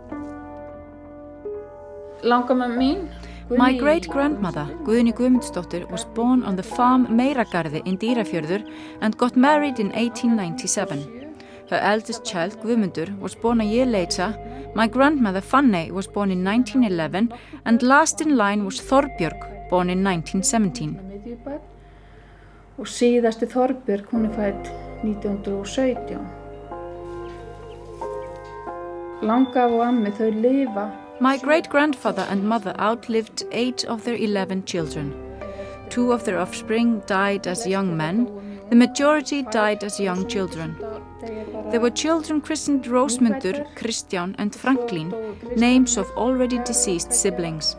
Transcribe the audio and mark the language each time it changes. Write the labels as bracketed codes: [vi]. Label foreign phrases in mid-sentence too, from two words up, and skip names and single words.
[en] My great-grandmother, Guðný Guðmundsdóttir, was born on the farm Meiragarði in Dýrafjörður and got married in 1897. Her eldest child, Guðmundur, was born a year later. My grandmother, Fanney, was born in 1911, and last in line was Þorbjörg, born in 1917. [is] Og síðasti Þorbjörg, hún fædd 1917. Langafi og ammi, þau lifa. [en] My great-grandfather and mother outlived 8 of their 11 children. 2 of their offspring died as young men. The majority died as young children. There were children christened Rósmundur, Kristján and Franklín, names of already deceased siblings.